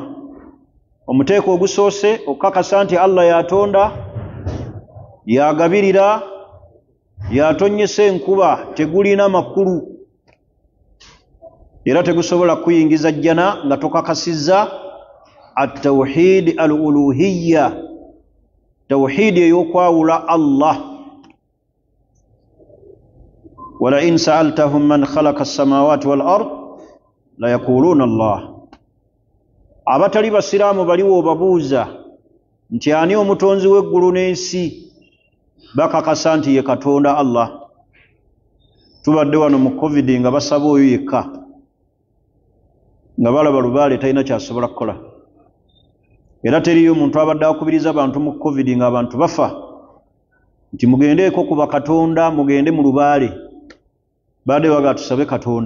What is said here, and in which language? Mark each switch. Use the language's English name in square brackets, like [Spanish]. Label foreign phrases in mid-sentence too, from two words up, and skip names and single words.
[Ganda] Omuteeko ogusoose okukakasa nti Allah yatonda, yagabirira, yatonnyesa enkuba, tegulina makulu era tegusobola kuyingiza jjana nga tokakasizza [Arabic] التوحيد الألوهية, [Ganda] tawhidi ey'okwawula Allah. [Arabic] ولئن سألتهم من خلق السماوات والأرض ليقولن الله. [Ganda] Abatali basiraamu baliwo obabuuza nti ani omutonzi w'eggulu n'ensi, bakakasa nti ye Katonda Allah. Tubadde wano mu COVID nga basaba oyo yekka, nga balaba lubaale talina kyasobola kukola, era teriyo omuntu abadde akubiriza abantu mu COVID nga abantu bafa nti mugendeeko ku bakatonda, mugende mu lubaale, badde baga tusabe Katonda.